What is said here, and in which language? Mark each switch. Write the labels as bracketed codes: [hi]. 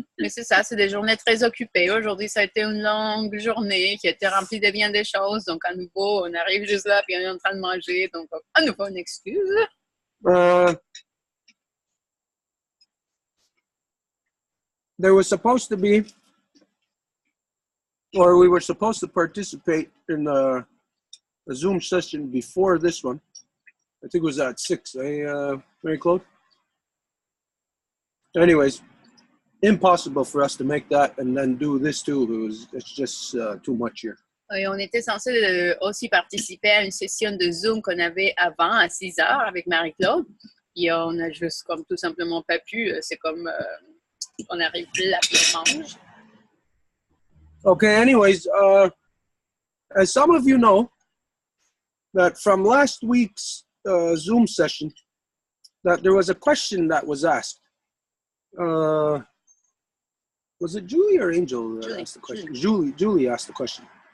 [fr] Mais c'est ça, c'est des journées très occupées. Aujourd'hui, ça a été une longue journée qui a été remplie de bien des choses. Donc, à nouveau, on arrive juste là puis on est en train de manger. Donc, à nouveau, une excuse. [en] There was supposed to be, or we were supposed to participate in a Zoom session before this one. I think it was at 6, Marie-Claude? Anyways, impossible for us to make that and then do this too. It's just too much here. [fr] Et on était censé aussi participer à une session de Zoom qu'on avait avant à 6 heures avec Marie-Claude. Et on a juste comme tout simplement pas pu. C'est comme on arrive là puis on mange. [en] Okay, anyways, as some of you know, that from last week's Zoom session, that there was a question that was asked. Was it Julie or Angel that asked the question? Julie asked the question.